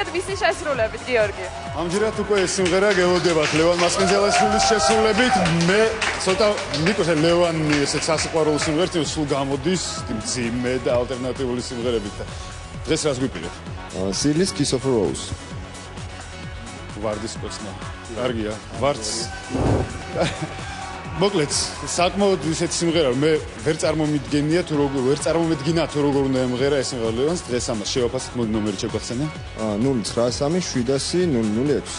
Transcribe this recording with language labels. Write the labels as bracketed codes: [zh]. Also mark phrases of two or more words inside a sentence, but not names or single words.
[ka] ვისი შესრულებით, გიორგი? ამჯერად უკვე ეს სიმღერა გელოდებათ ლევან მასპინძელაშვილის შესრულებით. მე ცოტა ნიკოს ლევანი ესეც სასიყვარულო სიმღერით სულ გამოდის მძიმე და ალტერნატიული სიმღერებით და დღეს რას გვიპირეთ? Seal's Kiss of a Rose. ვარდის კვეცნა. კარგია, ვარდს. მოკლედ, საკმაოდ ისეთი სიმღერა, მე ვერ წარმომიდგენია თუ როგორ ვერ წარმომედგინა თუ როგორ უნდა ემღერა ეს სიმღერა ლევანს. დღეს ამას შევაფასეთ, მოდი ნომერი შეგვახსენე. 093